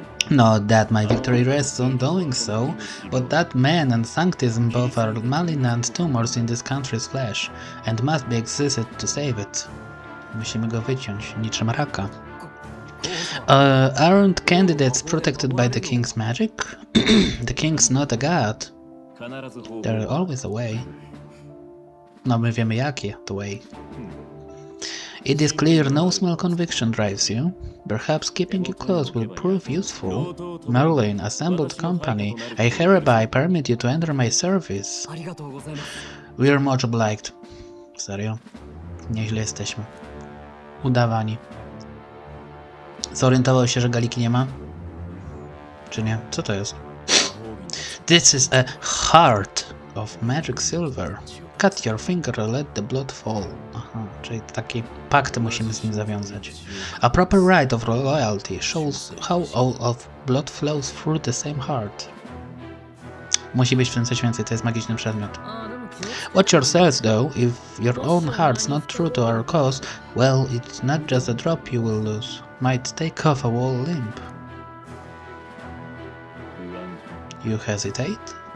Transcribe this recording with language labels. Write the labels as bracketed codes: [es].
[en] Not that my victory rests on doing so, but that man and sanctism both are malignant tumors in this country's flesh, and must be excised to save it. [pl] Musimy go wyciąć, niczym raka. [en] Aren't candidates protected by the king's magic? The king's not a god. There are always a way. [pl] No, my wiemy jakie to [en] way. It is clear no small conviction drives you. Perhaps keeping you close will prove useful. Merlin, assembled company, I hereby permit you to enter my service. We are much obliged. [pl] Serio? Nieźle jesteśmy. Udawani. Zorientował się, że Galiki nie ma? Czy nie? Co to jest? [en] This is a heart of magic silver. Cut your finger and let the blood fall. [pl] Aha, czyli taki pakt musimy z nim zawiązać. [en] A proper right of loyalty shows how all of blood flows through the same heart. [pl] Musi być w tym coś więcej, to jest magiczny przedmiot. [en] Watch yourselves though, if your own heart's not true to our cause, well, it's not just a drop you will lose. Might take off a whole limb. You hesitate?